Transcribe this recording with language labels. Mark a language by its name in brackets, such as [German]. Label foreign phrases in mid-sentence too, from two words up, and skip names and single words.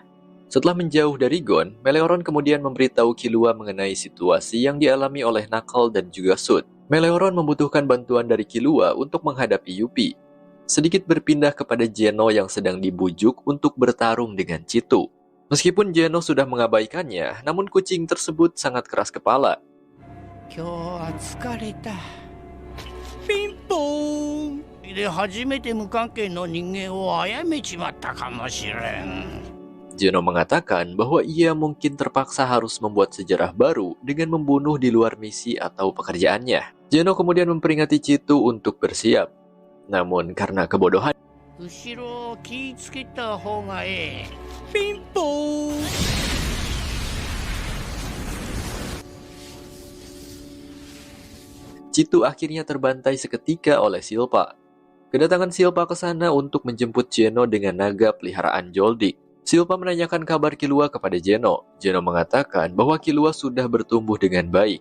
[Indonesian] Setelah menjauh dari Gon, Meleoron kemudian memberitahu Killua mengenai situasi yang dialami oleh Knuckle dan juga Sud. Meleoron membutuhkan bantuan dari Killua untuk menghadapi Yuppie. Sedikit berpindah kepada Geno yang sedang dibujuk untuk bertarung dengan Chitu. Meskipun Geno sudah mengabaikannya, namun kucing tersebut sangat keras kepala. [Japanese] 今日は疲れた。ピンポーンで初めて無関係の人間を殺めちまったかもしれん。 [Indonesian] Geno mengatakan bahwa ia mungkin terpaksa harus membuat sejarah baru dengan membunuh di luar misi atau pekerjaannya. Geno kemudian memperingati Chitu untuk bersiap. Namun karena kebodohan, [Japanese] 後ろを気ぃつけた方がええ。ピンポーン [Indonesian] Chitu akhirnya terbantai seketika oleh Silpa. Kedatangan Silpa ke sana untuk menjemput Geno dengan naga peliharaan Joldik. Silpa menanyakan kabar Killua kepada Geno. Geno mengatakan bahwa Killua sudah bertumbuh dengan baik.